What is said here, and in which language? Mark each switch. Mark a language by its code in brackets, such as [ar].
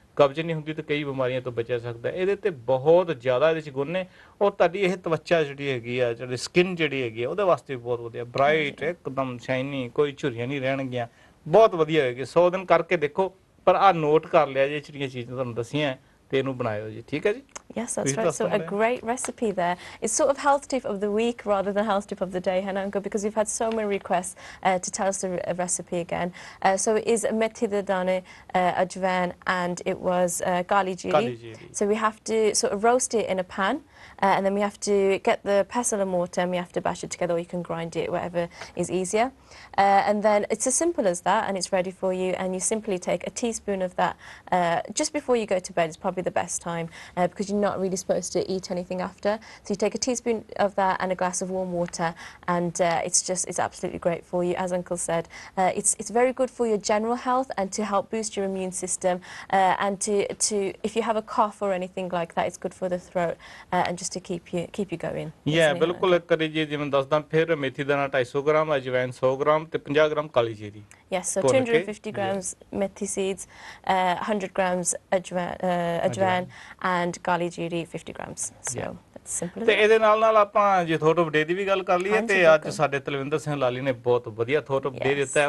[pa] ਕਬਜ਼ ਨਹੀਂ ਹੁੰਦੀ ਤਾਂ ਕਈ ਬਿਮਾਰੀਆਂ ਤੋਂ ਬਚਿਆ ਸਕਦਾ। ਇਹਦੇ ਤੇ ਬਹੁਤ ਜ਼ਿਆਦਾ ਇਹਦੇ ਚ ਗੁਣ ਨੇ ਔਰ ਤੁਹਾਡੀ ਇਹ ਤਵੱਚਾ ਜਿਹੜੀ ਹੈਗੀ ਆ ਜਿਹੜੀ ਸਕਿਨ ਜਿਹੜੀ ਹੈਗੀ ਆ ਉਹਦੇ ਵਾਸਤੇ ਬਹੁਤ ਵਧੀਆ ਬ੍ਰਾਈਟ ਇੱਕਦਮ ਸ਼ਾਈਨੀ ਕੋਈ ਝੁਰੀਆਂ ਨਹੀਂ ਰਹਿਣਗੀਆਂ ਬਹੁਤ ਵਧੀਆ ਹੋਏਗੀ। 100 ਦਿਨ ਕਰਕੇ ਦੇਖੋ ਪਰ ਆਹ ਨੋਟ ਕਰ ਲਿਆ ਜੇ ਜਿਹੜੀਆਂ ਚੀਜ਼ਾਂ ਤੁਹਾਨੂੰ ਦੱਸੀਆਂ ਤੇ ਇਹਨੂੰ ਬਣਾਇਓ ਜੀ ਠੀਕ ਹੈ ਜੀ। [en] Yes, that's right. So a great recipe there. It's sort of health tip of the week rather than health tip of the day, Hananka, because we've had so many requests to tell us the recipe again. So it is [pa] methi da dane, [en] ajwain, and it was gali jeeri. So we have to sort of roast it in a pan. And then we have to get the pestle and mortar and we have to bash it together, or you can grind it, whatever is easier. And then it's as simple as that and it's ready for you, and you simply take a teaspoon of that just before you go to bed. It's probably the best time because you're not really supposed to eat anything after. So you take a teaspoon of that and a glass of warm water and it's absolutely great for you. As Uncle said, it's very good for your general health and to help boost your immune system and to if you have a cough or anything like that, it's good for the throat and just to keep you going. [pa] Yeah, ਬਿਲਕੁਲ ਕਰੀ ਜੀ ਜਿਵੇਂ ਦੱਸਦਾ ਫਿਰ ਮੇਥੀ ਦਾਣਾ 250 gram ਅਜਵਾਇਨ 100 gram ਤੇ 50 gram ਕਾਲੀ ਜੀਰੀ। [en] Yes, so 250 grams methi seeds, 100 grams ajwain and gali jeeri 50 grams. So that's simple. [pa] ਤੇ ਇਹਦੇ ਨਾਲ ਨਾਲ ਆਪਾਂ ਜੇ ਥੋਟ ਆਫ ਡੇ ਦੀ ਵੀ ਗੱਲ ਕਰ ਲਈਏ ਤੇ ਅੱਜ ਸਾਡੇ ਤਲਵਿੰਦਰ ਸਿੰਘ ਲਾਲੀ ਨੇ ਬਹੁਤ ਵਧੀਆ ਥੋਟ ਆਫ ਡੇ ਦਿੱਤਾ ਹੈ।